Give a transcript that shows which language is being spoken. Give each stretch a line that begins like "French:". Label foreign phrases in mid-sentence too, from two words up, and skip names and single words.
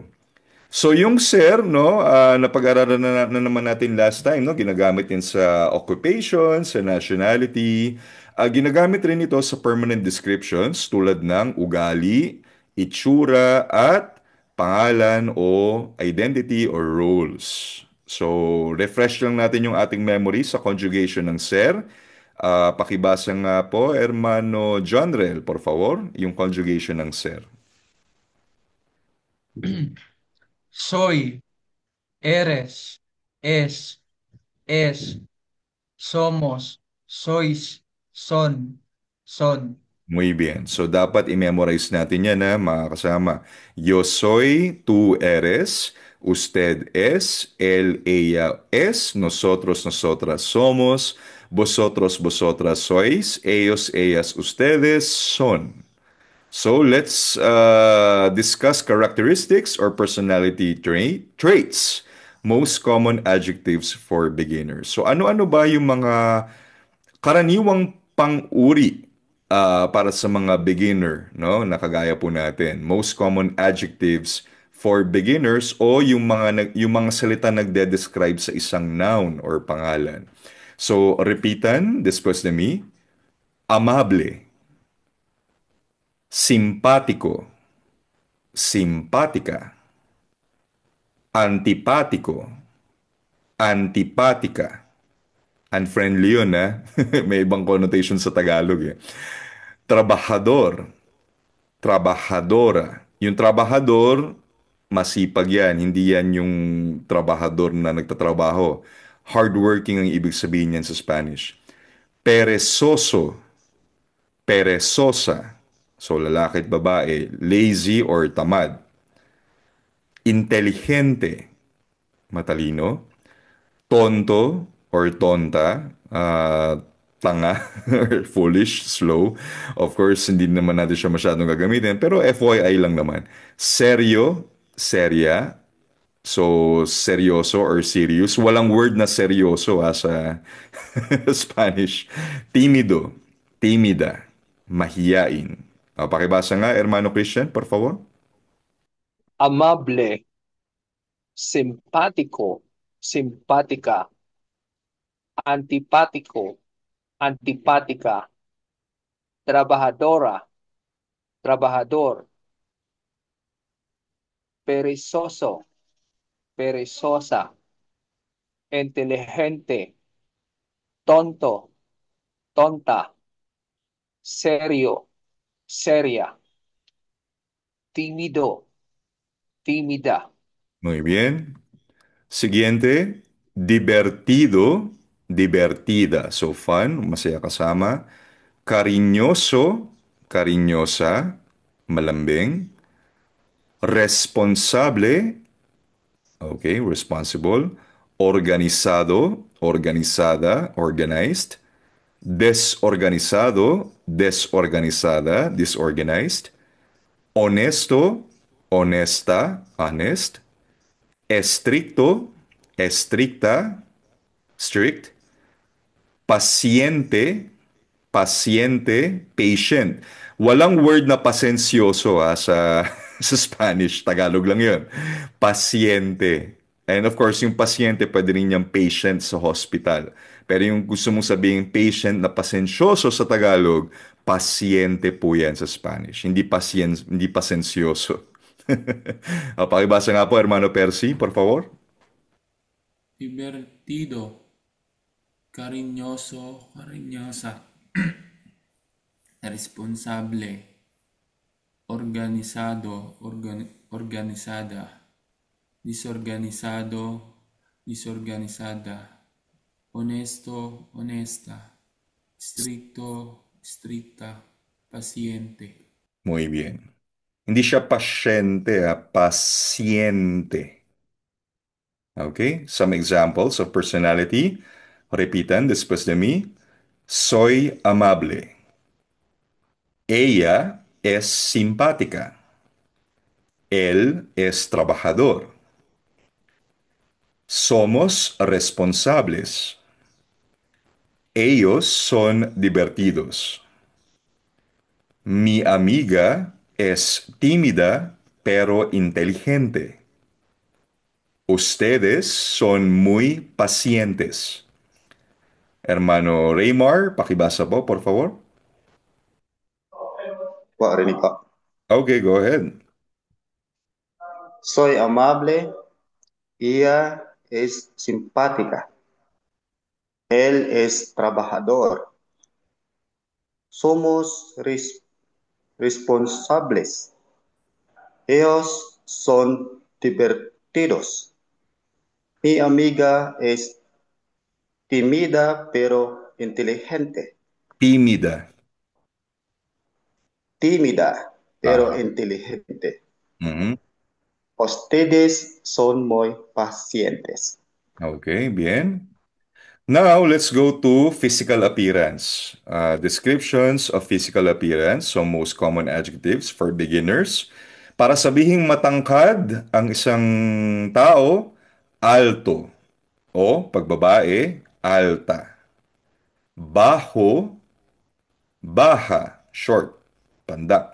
Filipino: So yung sir, no, napag-aralan na naman natin
English: last time,
Filipino: no, ginagamit din sa occupation, sa nationality, ginagamit rin ito sa
English: permanent descriptions
Filipino: tulad ng ugali, itsura, at pangalan o
English: identity or roles.
Filipino: So, refresh lang natin yung ating memory sa conjugation ng ser. Pakibasa nga po,
Spanish: Hermano Jonrel, por favor,
Filipino: yung conjugation ng ser.
Spanish: Soy, eres, es, somos, sois, son. Muy bien.
Filipino: So, dapat i-memorize natin yan na mga kasama.
Spanish: Yo soy, tú eres, usted es, él, ella es, nosotros, nosotras somos, vosotros, vosotras sois, ellos, ellas, ustedes son.
English: So, let's discuss characteristics or personality traits. Most common adjectives for beginners.
Filipino: So, ano-ano ba yung mga karaniwang pang-uri para sa mga beginner, no? Nakagaya po natin.
English: Most common adjectives for beginners
Filipino: o yung mga salita nagde-describe sa isang noun or pangalan.
Spanish: So, repitan después de mí. Amable, simpático, simpática, antipático, antipática.
Filipino: Unfriendly yun, ha? May ibang connotation sa Tagalog, eh.
Spanish: Trabajador, trabajadora.
Filipino: Yung trabahador, masipag yan. Hindi yan yung trabahador na nagtatrabaho. Hardworking ang ibig sabihin yan sa Spanish.
Spanish: Perezoso, perezosa.
Filipino: So, lalaki at babae. Lazy or tamad.
Spanish: Inteligente, matalino. Tonto or tonta, tanga
English: or foolish, slow. Of course,
Filipino: hindi naman natin siya masyadong gagamitin, pero FYI lang naman.
Spanish: Seryo, serya, so seryoso
English: or serious.
Filipino: Walang word na seryoso sa Spanish.
Spanish: Timido, timida,
Filipino: mahiyain. Pakibasa nga,
Spanish: Hermano Christian, por favor. Amable, simpático, simpática, antipático, antipática, trabajadora, trabajador, perezoso, perezosa, inteligente, tonto, tonta, serio, seria, tímido, tímida. Muy bien. Siguiente, divertido, divertida.
English: So fun,
Filipino: masaya kasama.
Spanish: Cariñoso, cariñosa, malambing. Responsable, okay, responsible. Organizado, organizada, organized. Desorganizado, desorganizada, disorganized. Honesto, honesta, honest. Estricto, estricta,
English: strict.
Spanish: Pasyente, pasyente, patient.
Filipino: Walang word na pasensyoso sa, sa Spanish. Tagalog lang yun. Pasyente.
English: And of course,
Filipino: yung pasyente pwede rin yung patient sa hospital. Pero yung gusto mong sabihin patient na pasensyoso sa Tagalog, pasyente po yan sa Spanish. Hindi pasensyoso. Pakibasa nga po,
Spanish: Hermano Percy, por favor. Divertido, cariñoso, cariñosa, responsable, organizado, organisada, disorganizado, disorganizada, honesto, honesta, estricto, estricta, paciente. Muy bien.
Filipino: Hindi siya pasyente, pasyente.
English: Okay? Some examples of personality.
Spanish: Repitan después de mí. Soy amable. Ella es simpática. Él es trabajador. Somos responsables. Ellos son divertidos. Mi amiga es tímida pero inteligente. Ustedes son muy pacientes.
Filipino: Hermano Raymar, pakibasa po,
Spanish: por favor.
Filipino: Po, rinig po.
English: Okay, go ahead.
Spanish: Soy amable, ella es simpática, él es trabajador. Somos responsables, ellos son divertidos. Mi amiga es tímida pero inteligente. Tímida. Tímida pero Ajá. inteligente. Mhm. Ustedes son muy pacientes. Okay, bien.
English: Now, let's go to physical appearance. Descriptions of physical appearance, so most common adjectives for beginners.
Filipino: Para sabihing matangkad ang isang tao, alto. O, pag babae,
Spanish: alta. Bajo, baja, short, pandak.